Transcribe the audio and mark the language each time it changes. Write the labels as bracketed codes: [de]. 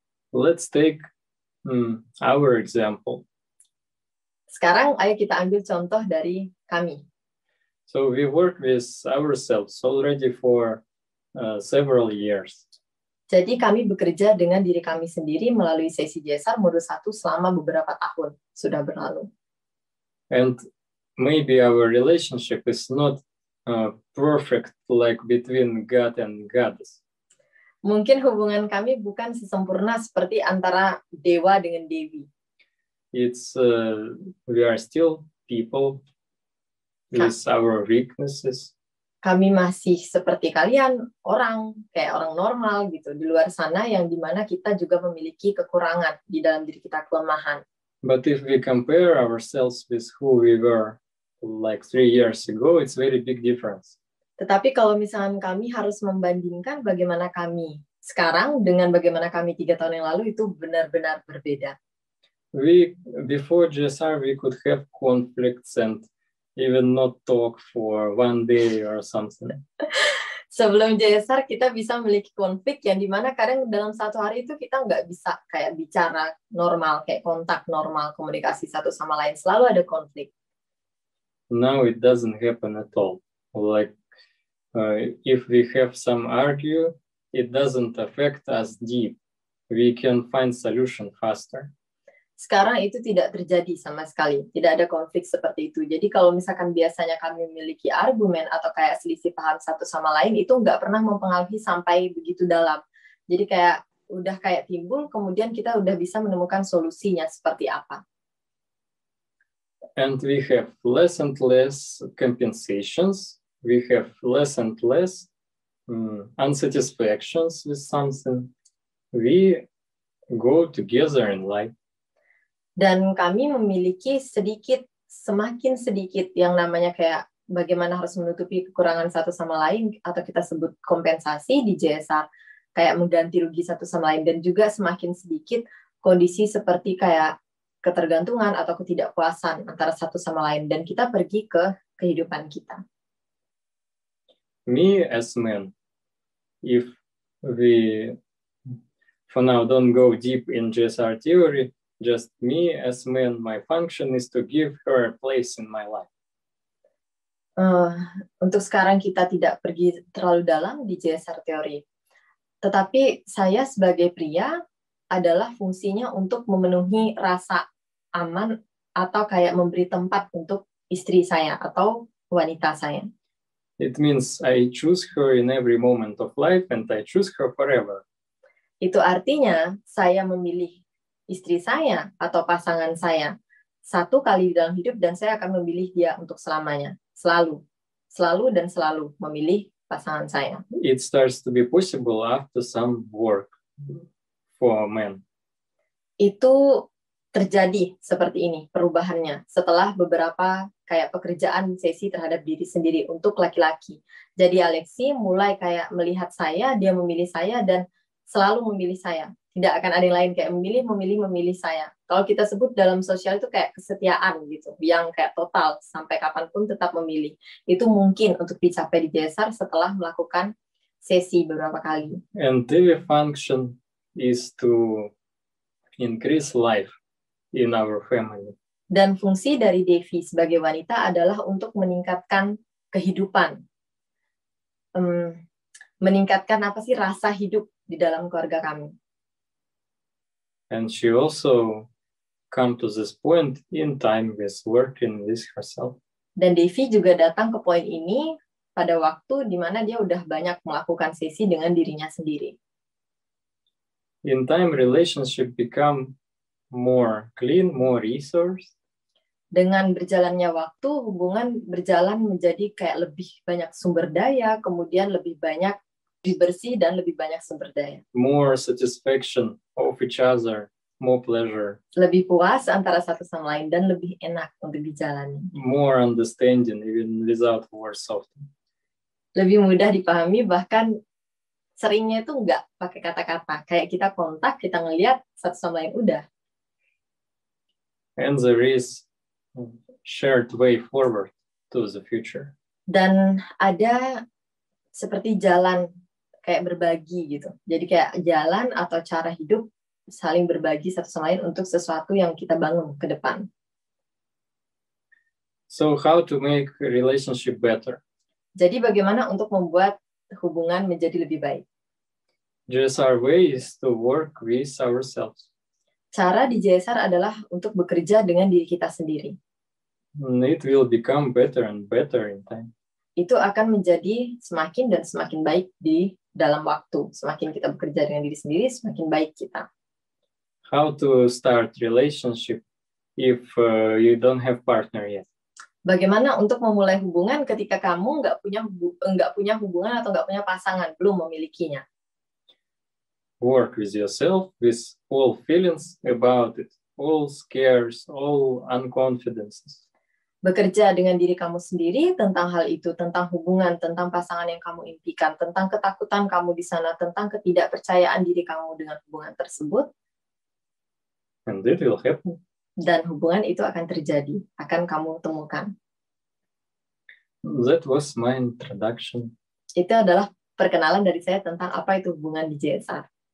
[en] Let's take our example. [id] Sekarang ayo kita ambil contoh dari kami. [en] So we work with ourselves already for several years. [id] Jadi kami bekerja dengan diri kami sendiri melalui sesi JSR modul 1 selama beberapa tahun sudah berlalu. [en] And maybe our relationship is not perfect like between God and goddess. [id] Mungkin hubungan kami bukan sesempurna seperti antara dewa dengan dewi. [en] It's we are still people with our weaknesses. [id] Kami masih seperti kalian, kayak orang normal gitu, di luar sana yang dimana kita juga memiliki kekurangan di dalam diri kita, kelemahan. [en] But if we compare ourselves with who we were like 3 years ago, it's very big difference. [id] Tetapi kalau misalnya kami harus membandingkan bagaimana kami sekarang dengan bagaimana kami 3 tahun yang lalu, itu benar-benar berbeda. [en] Before JSR, we could have conflicts and even not talk for 1 day or something. [id] Sebelum JSR kita bisa memiliki konflik yang dimana kadang dalam 1 hari itu kita nggak bisa kayak bicara normal, kayak kontak normal, komunikasi satu sama lain, selalu ada konflik. [en] Now it doesn't happen at all. Like if we have some argue, it doesn't affect us deep. We can find solution faster. [id] Sekarang itu tidak terjadi sama sekali. Tidak ada konflik seperti itu. Jadi kalau misalkan biasanya kami memiliki argumen atau kayak selisih paham satu sama lain, itu nggak pernah mempengaruhi sampai begitu dalam. Jadi kayak udah kayak timbul, kemudian kita udah bisa menemukan solusinya seperti apa. [en] And we have less and less compensations. We have less and less unsatisfactions with something. We go together in life. [id] Dan kami memiliki semakin sedikit yang namanya kayak bagaimana harus menutupi kekurangan satu sama lain, atau kita sebut kompensasi di JSR, kayak mengganti rugi satu sama lain, dan juga semakin sedikit kondisi seperti kayak ketergantungan atau ketidakpuasan antara satu sama lain, dan kita pergi ke kehidupan kita. [en] Me as man, if we for now don't go deep in JSR theory, just me as man, my function is to give her a place in my life. [id] Untuk sekarang kita tidak pergi terlalu dalam di JSR teori. Tetapi saya sebagai pria adalah fungsinya untuk memenuhi rasa aman atau kayak memberi tempat untuk istri saya atau wanita saya. [en] It means I choose her in every moment of life and I choose her forever. [id] Itu artinya saya memilih istri saya atau pasangan saya 1 kali dalam hidup, dan saya akan memilih dia untuk selamanya. Selalu dan selalu memilih pasangan saya. [en] It starts to be possible after some work for men. [id] Itu terjadi seperti ini perubahannya setelah beberapa kayak pekerjaan sesi terhadap diri sendiri untuk laki-laki. Jadi Alexi mulai kayak melihat saya, dia memilih saya dan selalu memilih saya. Tidak akan ada yang lain kayak memilih saya. Kalau kita sebut dalam sosial itu kayak kesetiaan gitu, yang kayak total sampai kapanpun tetap memilih. Itu mungkin untuk dicapai di JSR setelah melakukan sesi beberapa kali. [en] And the function is to increase life in our family. [id] Dan fungsi dari Devi sebagai wanita adalah untuk meningkatkan kehidupan. Meningkatkan rasa hidup di dalam keluarga kami. [en] And she also come to this point in time with working with herself. [id] Dan Devi juga datang ke poin ini pada waktu di mana dia udah banyak melakukan sesi dengan dirinya sendiri. [en] In time, relationship become more clean, more resource. [id] Dengan berjalannya waktu, hubungan berjalan menjadi kayak lebih banyak sumber daya, kemudian lebih banyak bersih dan lebih banyak sumber daya. [en] More satisfaction of each other, more pleasure. [id] Lebih puas antara satu sama lain dan lebih enak untuk dijalani. [en] More understanding even without words often. [id] Lebih mudah dipahami, bahkan seringnya itu nggak pakai kata-kata. Kayak kita kontak, kita ngelihat satu sama lain udah. [en] And there is shared way forward to the future. [id] Dan ada seperti jalan kayak berbagi gitu. Jadi kayak jalan atau cara hidup saling berbagi satu sama lain untuk sesuatu yang kita bangun ke depan. [en] So how to make a relationship better? [id] Jadi bagaimana untuk membuat hubungan menjadi lebih baik. [en] JSR way is to work with ourselves. [id] Cara di JSR adalah untuk bekerja dengan diri kita sendiri. It will become better and better in time. Itu akan menjadi semakin dan semakin baik di dalam waktu. Semakin kita bekerja dengan diri sendiri, semakin baik kita. [en] How to start relationship if you don't have partner yet? [id] Bagaimana untuk memulai hubungan ketika kamu nggak punya hubungan atau nggak punya pasangan, belum memilikinya? [en] Work with yourself, with all feelings about it, all scares, all unconfidences. [id] Bekerja dengan diri kamu sendiri tentang hal itu, tentang hubungan, tentang pasangan yang kamu impikan, tentang ketakutan kamu di sana, tentang ketidakpercayaan diri kamu dengan hubungan tersebut. [en] And it will happen. [id] Dan hubungan itu akan terjadi, akan kamu temukan. [en] That was my introduction. [id] Itu adalah perkenalan dari saya tentang apa itu hubungan di JSR.